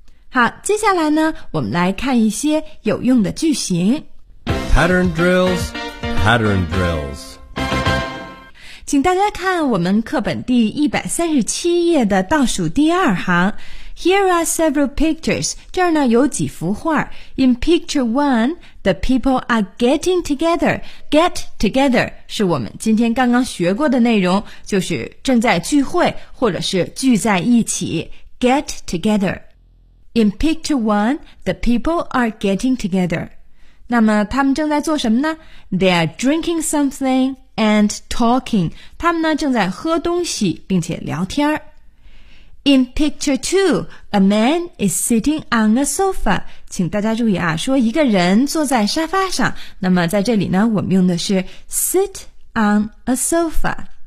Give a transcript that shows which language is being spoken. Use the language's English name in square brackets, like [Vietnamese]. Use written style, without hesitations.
[Chinese] 好，接下来呢我们来看一些有用的句型。 [English] Pattern drills, pattern drills. [Chinese] 请大家看我们课本第137页的倒数第二行。 [English] Here are several pictures. [Chinese] 这儿呢有几幅画。 [English] In picture one, the people are getting together. [Chinese] Get together 是我们今天刚刚学过的内容，就是正在聚会或者是聚在一起。 [English] Get together. In picture one, the people are getting together. [Chinese] 那么他们正在做什么呢？ [English] They are drinking something. And talking, [Chinese] 他们呢正在喝东西并且聊天。 [English] In picture two, a man is sitting on a sofa. [Chinese] 请大家注意啊，说一个人坐在沙发上，那么在这里呢，我们用的是 [English] sit on a sofa.